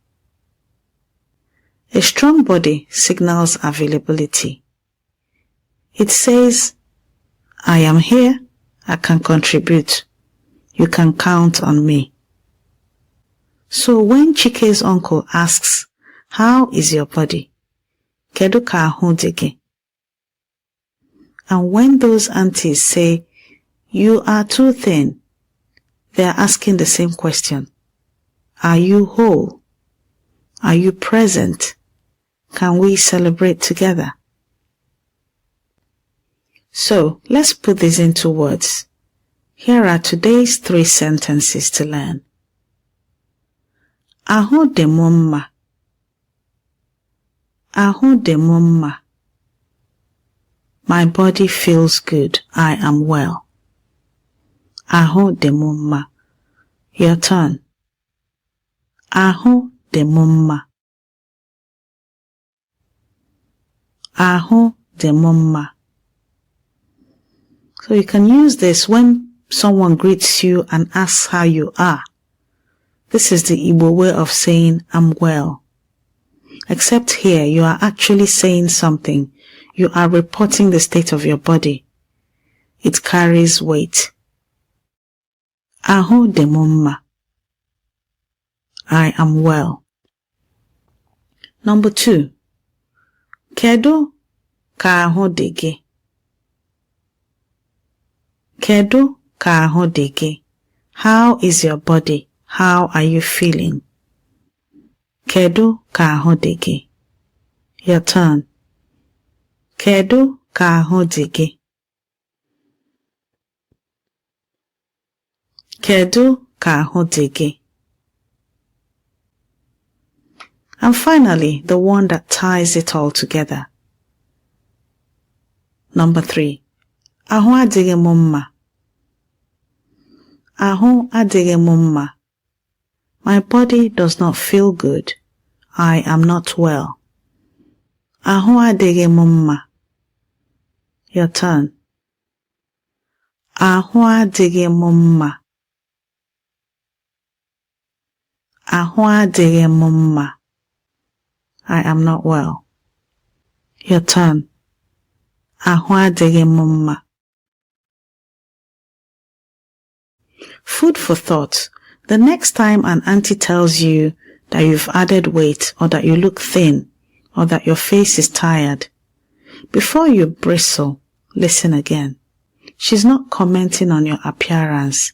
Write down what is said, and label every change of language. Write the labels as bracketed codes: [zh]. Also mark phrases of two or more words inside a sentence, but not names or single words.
[en] A strong body signals availability. It says, I am here, I can contribute, you can count on me. So when Chike's uncle asks, how is your body? [ig] Kedu ka ahụ dị gị? [en] And when those aunties say, you are too thin, they are asking the same question. Are you whole? Are you present? Can we celebrate together? So, let's put this into words. Here are today's 3 sentences to learn. [ig] Ahụ dị m mma. Ahụ dị m mma. [en] My body feels good. I am well. [ig] Ahụ dị m mma. [en] Your turn. [ig] Ahụ dị m mma. Ahụ dị m mma. [en] So you can use this when someone greets you and asks how you are. This is the Igbo way of saying, I'm well. Except here, you are actually saying something. You are reporting the state of your body. It carries weight. [ig] Ahụ dị m mma. [en] I am well. Number 2. [ig] Kedu ka ahụ dị gị? Kedu ka ahụ dị gị? [en] How is your body? How are you feeling? [ig] Kedu ka ahụ dị gị? [en] Your turn. [ig] Kedu ka ahụ dị gị? Kedu ka ahụ dị gị? [en] And finally, the one that ties it all together. Number 3. [ig] Ahụ adịghị m mma. Ahụ adịghị m mma. [en] My body does not feel good. I am not well. [ig] Ahụ adịghị m mma. [en] Your turn. [ig] Ahụ adịghị m mma. Ahụ adịghị m mma. [en] I am not well. Your turn. [ig] Ahụ adịghị m mma. [en] Food for thought. The next time an auntie tells you that you've added weight or that you look thin or that your face is tired, before you bristle, listen again. She's not commenting on your appearance.